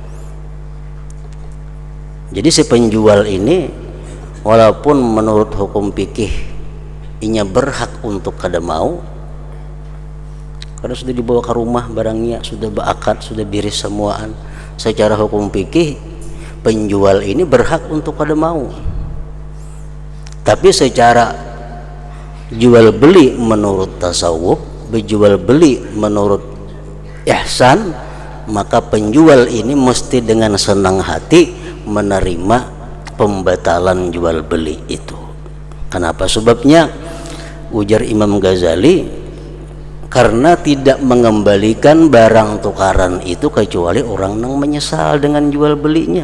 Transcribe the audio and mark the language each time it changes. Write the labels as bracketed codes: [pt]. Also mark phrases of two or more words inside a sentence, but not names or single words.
[bjn] Jadi si penjual ini walaupun menurut hukum fikih inya berhak untuk kada mau, karena sudah dibawa ke rumah barangnya, sudah berakad, sudah biris semuaan, secara hukum fikih penjual ini berhak untuk kada mau. [id] Tapi secara jual beli menurut tasawuf, berjual beli menurut ihsan, maka penjual ini mesti dengan senang hati menerima pembatalan jual beli itu. Kenapa? Sebabnya ujar Imam Ghazali, karena tidak mengembalikan barang tukaran itu kecuali orang yang menyesal dengan jual belinya.